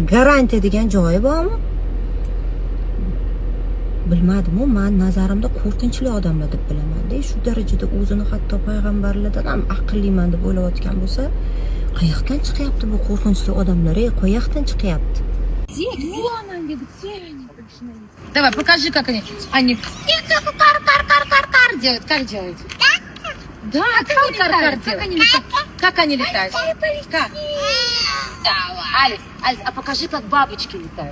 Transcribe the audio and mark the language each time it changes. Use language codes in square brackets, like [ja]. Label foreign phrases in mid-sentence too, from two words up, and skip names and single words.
[uz] Garantiya degan joyi bormi? Bilmadim-ku, men nazarimda qo'rqinchli odamlar deb bilaman-da. Shu darajada o'zini hatto payg'ambarlardan ham aqlliman deb o'ylayotgan bo'lsa, qayoqdan chiqyapti bu qo'rqinchli odamlar? Qayoqdan chiqyapti? [ru] Давай, покажи, как они кар делают. Как делают? Да, кар делают. Как они летают? Как? Алекс, а покажи, как бабочки летают.